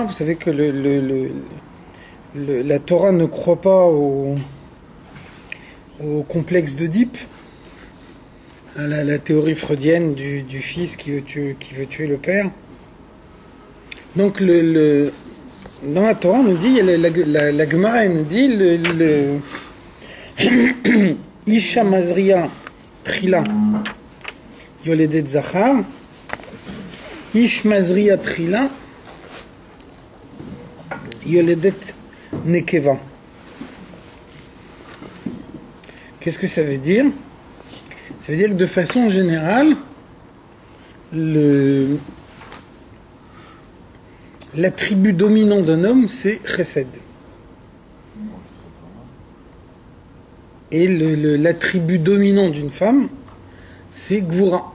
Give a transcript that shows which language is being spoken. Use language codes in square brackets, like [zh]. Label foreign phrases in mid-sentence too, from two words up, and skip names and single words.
[fr] Vous savez que la Torah ne croit pas au complexe d'Oedipe, à la théorie freudienne du fils qui veut tuer le père. Donc dans la Torah, on nous dit, la Gemara nous dit [he] אשה מזרעת תחילה יולדת זכר איש מזריע תחילה יולדת נקבה. [fr] Qu'est-ce que ça veut dire? Ça veut dire que de façon générale, l'attribut dominant d'un homme, c'est Chesed. Et l'attribut dominant d'une femme, c'est Gvura.